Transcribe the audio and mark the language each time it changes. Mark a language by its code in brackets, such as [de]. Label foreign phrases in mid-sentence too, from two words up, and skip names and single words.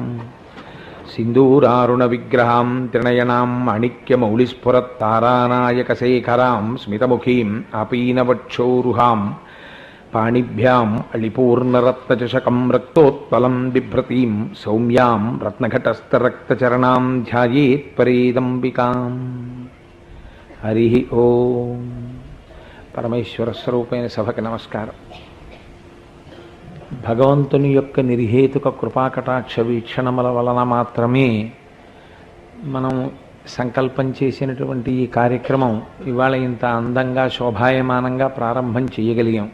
[sa] सिन्दूरारुणविग्रहां त्रिनयनां माणिक्यमौलिस्फुरत्तारानायकशेखरां स्मितमुखीम् आपीनवक्षोरुहां पाणिभ्याम् अळिपूर्णरत्नचषकं रक्तोत्पलं बिभ्रतीं सौम्यां रत्नघटस्थरक्तचरणां ध्यायेत् परेदम्बिकाम्। हरिः ओम्। [te] పరమేశ్వర స్వరూపైన సభకి నమస్కారం. భగవంతుని యొక్క నిర్హేతుక కృపాకటాక్ష వీక్షణముల వలన మాత్రమే మనం సంకల్పం చేసినటువంటి ఈ కార్యక్రమం ఇవాళ ఇంత అందంగా శోభాయమానంగా ప్రారంభం చేయగలిగాం.